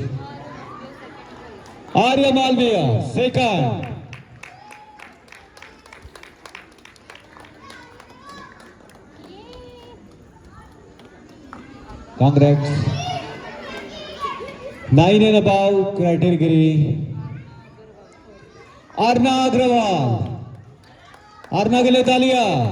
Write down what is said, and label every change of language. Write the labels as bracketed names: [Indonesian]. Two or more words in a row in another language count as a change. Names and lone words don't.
[English] Arya Malviya second. Congrats. 9 and above category. [Hindi] Arna Agrawal. Arna के लिए तालियां.